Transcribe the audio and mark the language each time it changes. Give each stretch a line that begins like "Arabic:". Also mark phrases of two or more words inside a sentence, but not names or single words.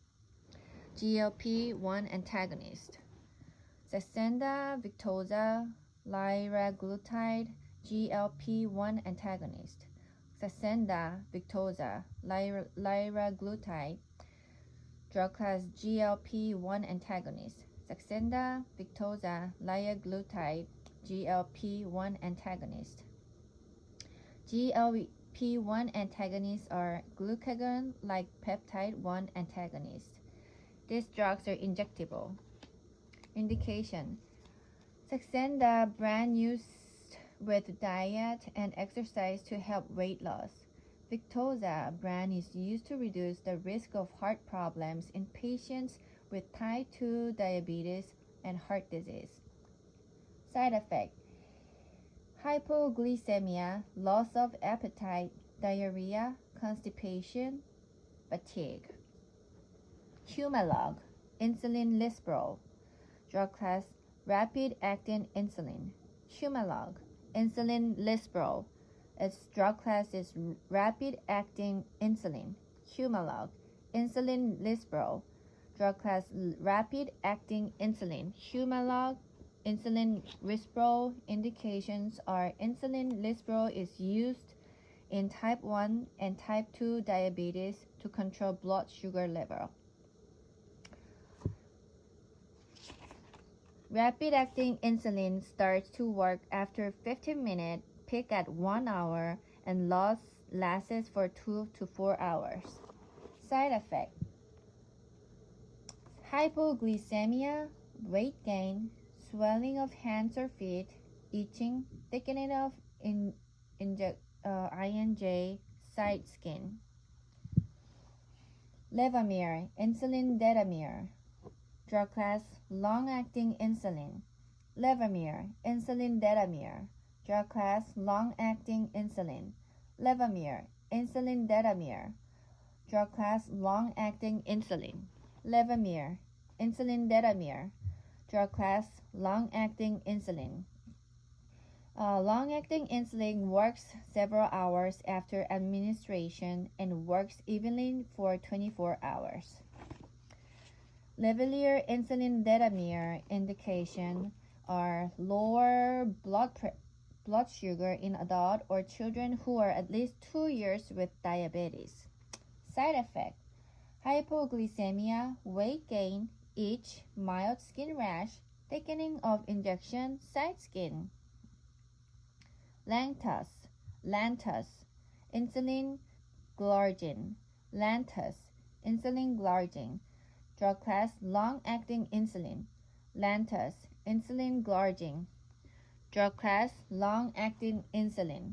English: GLP-1 antagonist, Saxenda victosa liraglutide, GLP-1 antagonist, Saxenda victosa liraglutide, drug class GLP-1 antagonist, Saxenda victosa liraglutide, GLP-1 antagonist. GLP-1 antagonists are glucagon-like peptide 1 antagonists. These drugs are injectable. Indication: Saxenda brand used with diet and exercise to help weight loss. Victoza brand is used to reduce the risk of heart problems in patients with type 2 diabetes and heart disease. Side effect: hypoglycemia, loss of appetite, diarrhea, constipation, fatigue. Humalog, insulin lispro, drug class rapid-acting insulin. Humalog, insulin lispro, its drug class is rapid-acting insulin. Humalog, insulin lispro, drug class rapid-acting insulin. Humalog, insulin lispro indications are insulin lispro is used in type 1 and type 2 diabetes to control blood sugar level. Rapid-acting insulin starts to work after 15 minutes, peak at 1 hour, and lasts for 2 to 4 hours. Side effect: hypoglycemia, weight gain, swelling of hands or feet, itching, thickening of INJ side skin. Levemir, insulin detamir, drug class long-acting insulin. Levemir, insulin detamir, drug class long-acting insulin. Levemir, insulin detamir, drug class long-acting insulin. Levemir, insulin detamir, drug class long-acting insulin. Long-acting insulin works several hours after administration and works evenly for 24 hours. Levemir insulin detamir indication are lower blood sugar in adult or children who are at least 2 years with diabetes. Side effect: hypoglycemia, weight gain, itch, mild skin rash, thickening of injection side skin. Lantus, insulin glargine. Lantus, insulin glargine, drug class long-acting insulin. Lantus, insulin glargine, drug class long-acting insulin.